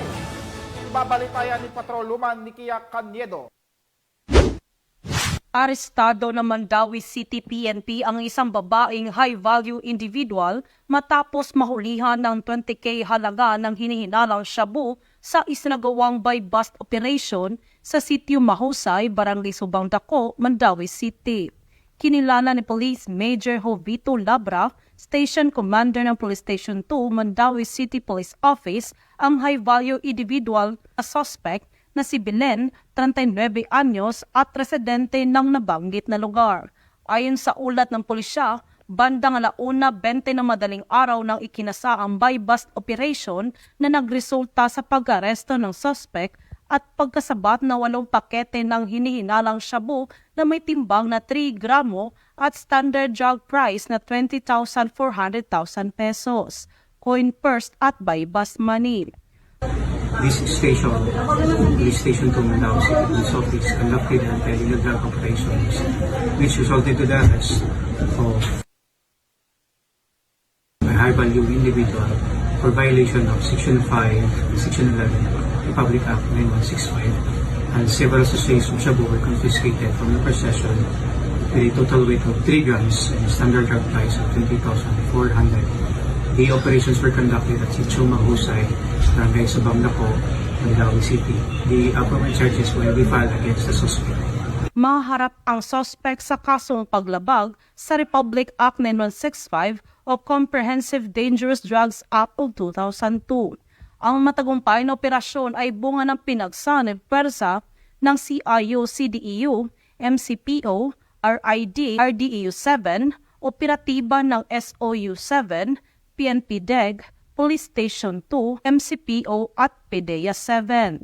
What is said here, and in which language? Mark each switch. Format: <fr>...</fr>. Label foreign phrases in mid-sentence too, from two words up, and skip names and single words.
<tl>Ibabalitayan ni Patrolwoman Nikia Caniedo. Arestado ng Mandaue City PNP ang isang babaeng</tl> <en>high-value individual</en> <tl>matapos mahulihan ng 20K halaga ng hinihinalang shabu sa isinagawang</tl> <en>by-bust operation</en> <tl>sa sitio Mahusay, Barangay Subang Daco, Mandaue City. Kinilala ni Police Major Jovito Labra,</tl> <en>Station Commander</en> <tl>ng Police Station 2, Mandaue City Police Office, ang</tl> <en>high-value individual</en> <tl>na suspect na si Belen, 39 anyos at residente ng nabanggit na lugar. Ayon sa ulat ng pulisya, bandang 1:20 ng madaling araw nang ikinasa ang</tl> <en>by-bust operation</en> <tl>na nagresulta sa pag-aresto ng suspect at pagkasabat na 8 pakete ng hinihinalang shabu na may timbang na 3 gramo at</tl> <en>standard drug price</en> <tl>na 20,400 pesos,</tl> <en>coin purse at by-bust money. This station, Police Station 2 Mandaue City Police Office, conducted an illegal drug operations which resulted to the arrest of a high-value individual for violation of Section 5, Section 11, Republic Act 9165, and several sachets of shabu were confiscated from the possession with a total weight of 3 grams and a standard drug price of 20,400. The operations were conducted at Sitio Mahusay, Barangay Subang Daco, Mandaue City. The above charges will be filed against the suspect.</en> <tl>Maharap ang suspect sa kasong paglabag sa Republic Act 9165 o Comprehensive Dangerous Drugs Act of 2002. Ang matagumpay na operasyon ay bunga ng pinagsanib pwersa ng CIU, CDEU, MCPO, RID, RDEU 7, operatiba ng SOU 7, PNP DEG, Police Station 2, MCPO at PDEA 7.</tl>